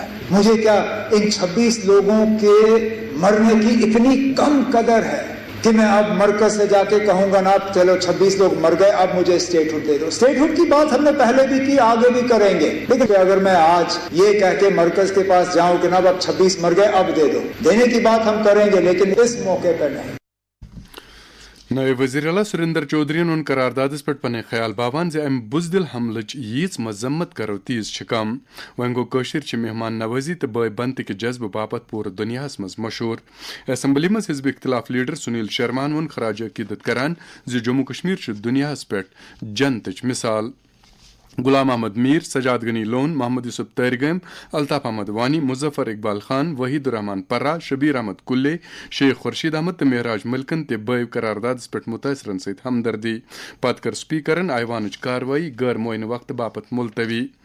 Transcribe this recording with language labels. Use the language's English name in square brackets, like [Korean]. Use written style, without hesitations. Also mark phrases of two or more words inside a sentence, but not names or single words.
[Urdu] مجھے کیا ان 26 لوگوں کے مرنے کی اتنی کم قدر ہے کہ میں اب مرکز سے جا کے کہوں گا نا چلو 26 لوگ مر گئے، اب مجھے اسٹیٹ ہوڈ دے دو۔ اسٹیٹ ہوڈ کی بات ہم نے پہلے بھی کی، آگے بھی کریں گے، لیکن اگر میں آج یہ کہہ کے مرکز کے پاس جاؤں کہ نا اب 26 مر گئے اب دے دو، دینے کی بات ہم کریں گے لیکن اس موقع پہ نہیں۔ [Kashmiri] نئے وزیر اعلیٰ سریندر چودھرین وون قراردادس پہ پن خیال باوان زِ امہ بزدل حملچ ییژ مذمت کرو تیز کم وۄنۍ گوٚو کٲشِر مہمان نوازی تو بٲے بنتہٕ کہ جذبہٕ باپت پورٕ دنیاہس مز مشہوٗر اسمبلی مز حزب اختلاف لیڈر سنیل شرمان وون خراج عقیدت کران زِ جموں کشمیر چھ دنیاہس پہ جنتٕچ مثال غلام احمد میر، سجاد غنی لون، محمد یوسف تیرگیم، الطاف احمد وانی، مظفر اقبال خان، وحید الرحمان پرہ، شبیر احمد کلے، شیخ خورشید احمد تو مہراج ملکن تہ بٲو قراردادس پہ متاثرن ست ہمدردی پتہ کر سپیکرن ایوانچ کاروٲیی غیر معینہ وقت باپت ملتوی